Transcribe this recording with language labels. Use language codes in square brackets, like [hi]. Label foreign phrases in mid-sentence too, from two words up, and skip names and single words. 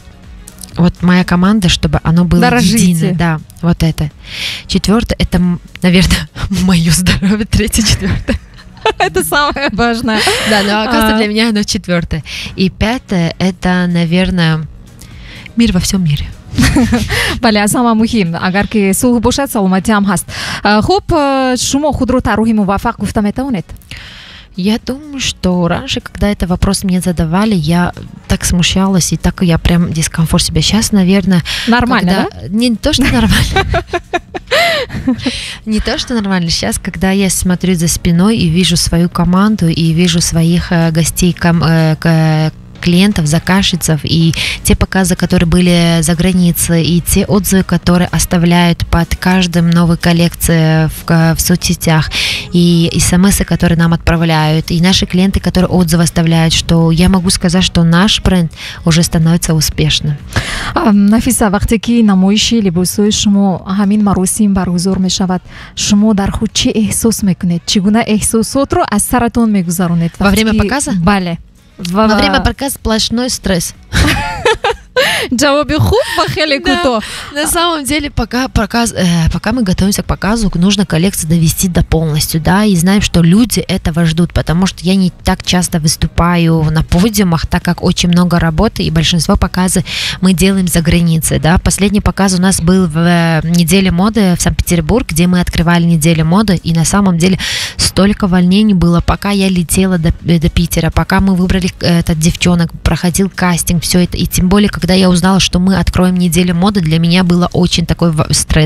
[ru] Вот моя команда, чтобы оно было единое. Да, вот это. Четвертое, это, наверное, мое здоровье. Третье, четвертое. Это самое важное. Да, но оказывается для меня оно четвертое. И пятое, это, наверное, мир во всем мире. [fa] بله از همه مهم اگر که صلح باشد سلامتی هم هست. خب شما خود رو طراح موفق گفته میتونید؟ [ru] Я думаю, что раньше, когда это вопрос мне задавали, я так смущалась и так я прям дискомфорт себе. Сейчас, наверное... Нормально, да? Не то, что нормально. Не то, что нормально. Сейчас, когда я смотрю за спиной и вижу свою команду, и вижу своих гостей, клиентов, заказчиков, и те показы, которые были за границей, и те отзывы, которые оставляют под каждым новой коллекцией в соцсетях, и смс, которые нам отправляют, и наши клиенты, которые отзывы оставляют, что я могу сказать, что наш бренд уже становится успешным. [fa] نفیسه وقتی که نمایش لباس‌های شما همین مراسم برگزار می‌شود، شما در خود چه احساس می‌کنید؟ چگونه احساسات رو از سرتون می‌گذرونید؟ [ru] Во время показа? [fa] بله. [ru] Во время показа сплошной стресс. [fa] جواب خوب و خیلی کوتاه. [ru] На самом деле, пока мы готовимся к показу, нужно коллекцию довести до полностью, да, и знаем, что люди этого ждут, потому что я не так часто выступаю на подиумах, так как очень много работы, и большинство показов мы делаем за границей, да. Последний показ у нас был в неделе моды в Санкт-Петербург, где мы открывали неделю моды, и на самом деле столько волнений было, пока я летела до Питера, пока мы выбрали девчонок, проходил кастинг, все это, и тем более, когда я узнала, что мы откроем неделю моды, для меня было очень такой стресс.